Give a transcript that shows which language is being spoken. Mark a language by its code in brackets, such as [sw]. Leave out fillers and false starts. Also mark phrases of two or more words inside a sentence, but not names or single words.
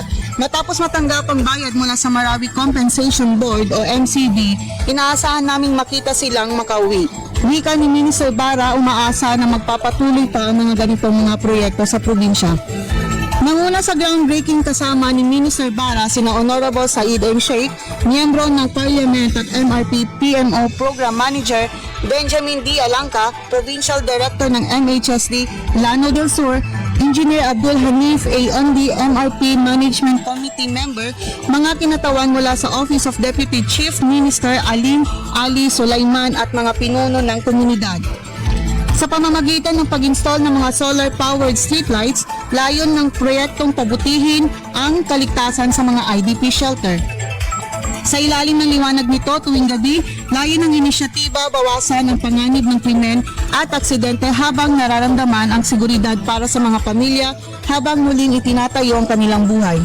[tl] Matapos matanggap ang bayad mula sa Marawi Compensation Board o MCB, inaasahan naming makita silang makauwi. Wika ni Minister Bara, umaasa na magpapatuloy pa ang mga ganitong mga proyekto sa probinsya. Nanguna sa groundbreaking kasama ni Minister Bara sina Honorable Said M. Sheikh, miyembro ng Parliament at MRP PMO Program Manager Benjamin D. Alangka, Provincial Director ng MHSD Lano del Sur, Engineer Abdul Hanif A. Ondi, MRP Management Committee Member, mga kinatawan mula sa Office of Deputy Chief Minister Alim Ali Sulaiman at mga pinuno ng komunidad. Sa pamamagitan ng pag-install ng mga [en] solar-powered streetlights, [tl] layon ng proyektong pabutihin ang kaligtasan sa mga [en] IDP shelter. [tl] Sa ilalim ng liwanag nito tuwing gabi, layon ng inisyatiba bawasan ang panganib ng krimen at aksidente habang nararamdaman ang seguridad para sa mga pamilya habang muling itinatayo ang kanilang buhay.